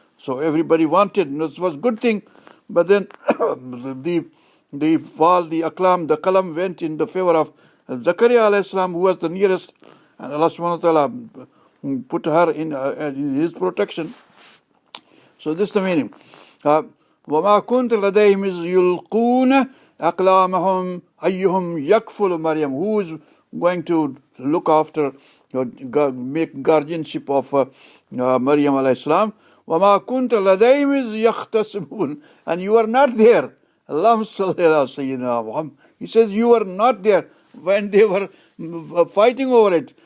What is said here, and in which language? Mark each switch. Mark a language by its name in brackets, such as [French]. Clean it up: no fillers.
[English] So everybody wanted, and this was a good thing. But then the Aqlam, the Qalam went in the favor of Zakaria alayhi salam, who was the nearest, and Allah subhanahu wa ta'ala put her in his protection. So this is the meaning. [Arabic] وَمَا كُنْتَ لَدَيْهِمْ إِذْ يُلْقُونَ أَقْلَامَهُمْ أَيُّهُمْ يَكْفُلُ Maryam. [English] Who is going to look after, make guardianship of Maryam alayhi salam? [Arabic] وَمَا كُنْتَ لَدَيْهِمْ إِذْ يَخْتَصِمُونَ. And you are not there. Allahumma salli ala Sayyidina Muhammad. [English] He says you were not there when they were fighting over it.